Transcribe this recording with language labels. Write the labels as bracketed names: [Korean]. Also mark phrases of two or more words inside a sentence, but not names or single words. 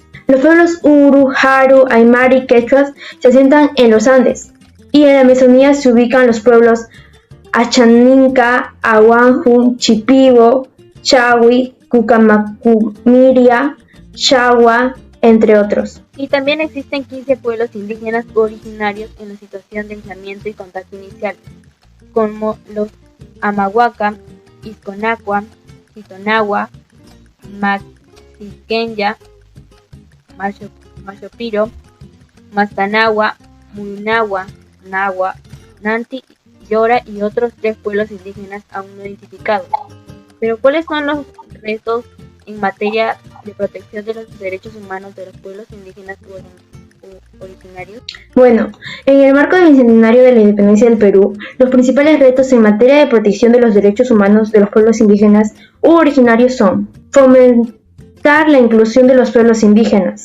[Spanish] Los pueblos Uru, Jaru, Aymara y Quechuas se asientan en los Andes, y en la Amazonía se ubican los pueblos Achaninca, Ahuanju, Chipibo, Chawi, Cucamacumiria, Chagua, entre otros. Y también existen 15 pueblos indígenas originarios en la situación de aislamiento y contacto inicial, como los Amahuaca, Isconacua, Chitonagua, Maxiquenya, Machopiro, Mastanagua, Muynagua, Nagua, Nanti, Yora y otros 3 pueblos indígenas aún no identificados. Pero ¿cuáles son los retos en materia de protección de los derechos humanos de los pueblos indígenas originarios? Bueno, en el marco del bicentenario de la independencia del Perú, los principales retos en materia de protección de los derechos humanos de los pueblos indígenas u originarios son fomentar la inclusión de los pueblos indígenas.